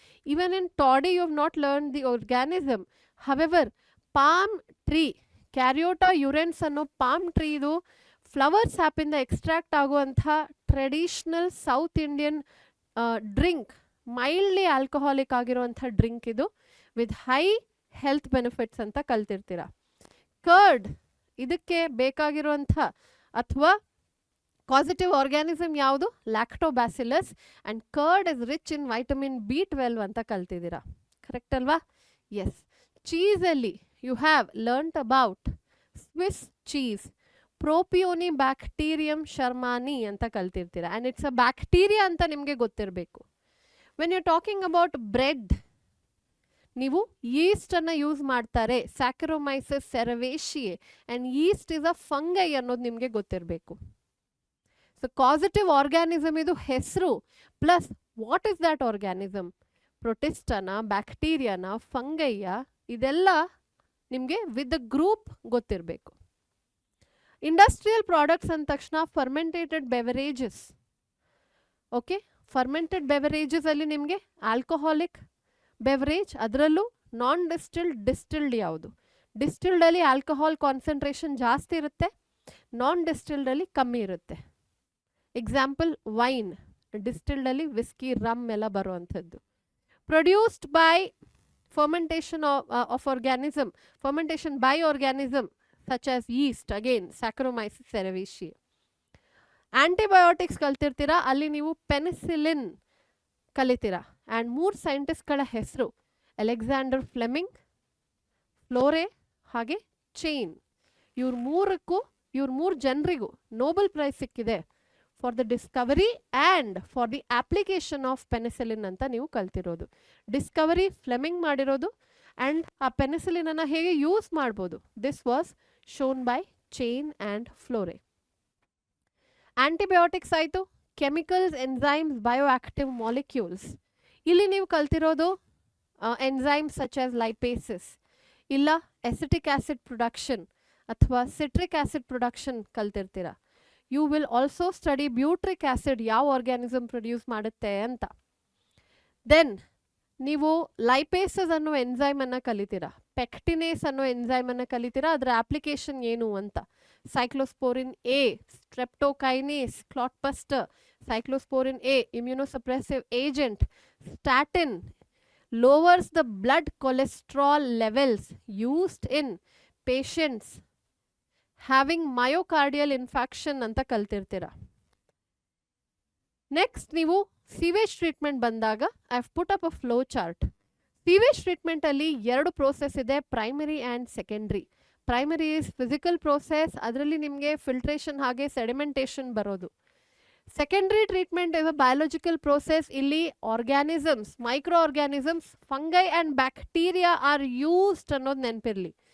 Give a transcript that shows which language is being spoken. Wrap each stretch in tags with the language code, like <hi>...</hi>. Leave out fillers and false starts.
<en>Even in toddy you have not learn the organism.</en> <kn>However palm tree, ಕ್ಯಾರಿಯೋಟಾ ಯುರೆನ್ಸ್ ಅನ್ನೋ palm ಟ್ರೀದು flower ಸ್ಯಾಪಿಂದ extract ಆಗುವಂಥ traditional south Indian drink, ಮೈಲ್ಡ್ಲಿ alcoholic ಆಗಿರುವಂಥ drink ಇದು, with high health benefits ಅಂತ ಕಲ್ತಿರ್ತೀರ. Curd, ಇದಕ್ಕೆ ಬೇಕಾಗಿರುವಂಥ ಅಥವಾ positive organism ಯಾವುದು? Lactobacillus.</kn> <en>and curd is rich in vitamin B12</en> <kn>ಅಂತ ಕಲ್ತಿದ್ದೀರಾ. ಕರೆಕ್ಟ್ ಅಲ್ವಾ? S. ಚೀಸಲ್ಲಿ</kn> <en>you have learnt about Swiss cheese, Propionibacterium shermani</en> <kn>ಅಂತ ಕಲ್ತಿರ್ತೀರ.</kn> <en>and it's a bacteria</en> <kn>ಅಂತ ನಿಮಗೆ ಗೊತ್ತಿರಬೇಕು.</kn> <en>when you talking about bread,</en> <kn>ನೀವು ಯೀಸ್ಟನ್ನು ಯೂಸ್ ಮಾಡ್ತಾರೆ, ಸ್ಯಾಕರೋಮೈಸಸ್ ಸೆರವೇಶಿಯೆ.</kn> <en>and yeast is a fungi</en> <kn>ಅನ್ನೋದು ನಿಮಗೆ ಗೊತ್ತಿರಬೇಕು. ಸೊ ಕಾಸಿಟಿವ್ ಆರ್ಗ್ಯಾನಿಸಮ್ ಇದು ಹೆಸರು, plus</kn> <en>What is that organism?</en> <kn>ಪ್ರೊಟಿಸ್ಟನ, ಬ್ಯಾಕ್ಟೀರಿಯಾನ, ಫಂಗೈಯ, ಇದೆಲ್ಲ ನಿಮಗೆ ವಿತ್ ದ ಗ್ರೂಪ್ ಗೊತ್ತಿರಬೇಕು. ಇಂಡಸ್ಟ್ರಿಯಲ್ ಪ್ರಾಡಕ್ಟ್ಸ್ ಅಂದ ತಕ್ಷಣ ಫರ್ಮೆಂಟೇಟೆಡ್ ಬೆವರೇಜಸ್. ಓಕೆ, ಫರ್ಮೆಂಟೆಡ್ ಬೆವರೇಜಸ್ ಅಲ್ಲಿ ನಿಮಗೆ ಆಲ್ಕೋಹಾಲಿಕ್ ಬೆವರೇಜ್, ಅದರಲ್ಲೂ ನಾನ್ ಡಿಸ್ಟಿಲ್ಡ್, ಡಿಸ್ಟಿಲ್ಡ್ ಯಾವುದು? ಡಿಸ್ಟಿಲ್ಡಲ್ಲಿ ಆಲ್ಕೋಹಾಲ್ ಕಾನ್ಸಂಟ್ರೇಷನ್ ಜಾಸ್ತಿ ಇರುತ್ತೆ, ನಾನ್ ಡಿಸ್ಟಿಲ್ಡಲ್ಲಿ ಕಮ್ಮಿ ಇರುತ್ತೆ. ಎಕ್ಸಾಂಪಲ್ ವೈನ್, ಡಿಸ್ಟಿಲ್ಡಲ್ಲಿ ವಿಸ್ಕಿ, ರಮ್ ಎಲ್ಲ ಬರುವಂಥದ್ದು.</kn> <en>produced by fermentation of organism, fermentation by organism such as yeast, again Saccharomyces cerevisiae.</en> <kn>Antibiotics ಕಲ್ತಿರ್ತೀರಾ, ಅಲ್ಲಿ ನೀವು ಪೆನಿಸಿಲಿನ್ ಕಲಿತೀರಾ. ಆ್ಯಂಡ್ 3 ಸೈಂಟಿಸ್ಟ್ಗಳ ಹೆಸರು ಅಲೆಕ್ಸಾಂಡರ್ ಫ್ಲೆಮಿಂಗ್, ಫ್ಲೋರೆ ಹಾಗೆ ಚೈನ್. ಇವ್ರ 3 ಜನರಿಗೂ ನೋಬೆಲ್ ಪ್ರೈಸ್ ಸಿಕ್ಕಿದೆ</kn> <en>for the discovery and for the application of penicillin</en> <kn>ಅಂತ ನೀವು ಕಲ್ತಿರೋದು. Discovery Fleming ಮಾಡಿರೋದು ಆ್ಯಂಡ್ ಆ ಪೆನಿಸಿಲಿನನ್ನು ಹೇಗೆ ಯೂಸ್ ಮಾಡ್ಬೋದು,</kn> <en>This was shown by Chain and Florey.</en> <kn>Antibiotics ಆಯಿತು. Chemicals, enzymes, bioactive molecules. ಇಲ್ಲಿ ನೀವು ಕಲ್ತಿರೋದು ಎನ್ಸೈಮ್ಸ್ ಸಚ್ ಆಸ್ ಲೈಪೇಸಸ್, ಇಲ್ಲ ಎಸಿಟಿಕ್ ಆಸಿಡ್ ಪ್ರೊಡಕ್ಷನ್ ಅಥವಾ citric acid production ಕಲ್ತಿರ್ತೀರ.</kn> <en>you will also study</en> <kn>butyric acid ಯಾವ ಆರ್ಗ್ಯಾನಿಸಮ್ ಪ್ರೊಡ್ಯೂಸ್ ಮಾಡುತ್ತೆ ಅಂತ. ದೆನ್ ನೀವು ಲೈಪೇಸಸ್ ಅನ್ನೋ ಎನ್ಸೈಮನ್ನು ಕಲಿತೀರಾ, ಪೆಕ್ಟಿನೇಸ್ ಅನ್ನೋ ಎನ್ಸೈಮನ್ನು ಕಲಿತೀರಾ, ಅದರ ಅಪ್ಲಿಕೇಶನ್ ಏನು ಅಂತ. ಸೈಕ್ಲೋಸ್ಪೋರಿನ್ A, streptokinase, clot buster, ಸೈಕ್ಲೋಸ್ಪೋರಿನ್ A</kn> <en>immunosuppressive agent, statin lowers the blood cholesterol levels used in patients having myocardial infarction</en> <kn>ಅಂತ ಕಲ್ತಿರ್ತೀರ. ನೆಕ್ಸ್ಟ್ ನೀವು ಸೀವೇಜ್ ಟ್ರೀಟ್ಮೆಂಟ್ ಬಂದಾಗ</kn> <en>I have put up a flow chart.</en> <kn>Sewage ಟ್ರೀಟ್ಮೆಂಟಲ್ಲಿ 2 process ಇದೆ, primary and secondary.</kn> <en>primary is physical process,</en> <kn>ಅದರಲ್ಲಿ ನಿಮಗೆ filtration ಹಾಗೆ sedimentation ಬರೋದು.</kn> <en>Secondary treatment is a biological process.</en> <kn>ಇಲ್ಲಿ organisms, micro organisms, fungi and bacteria are used ಅನ್ನೋದು ನೆನಪಿರಲಿ.</kn>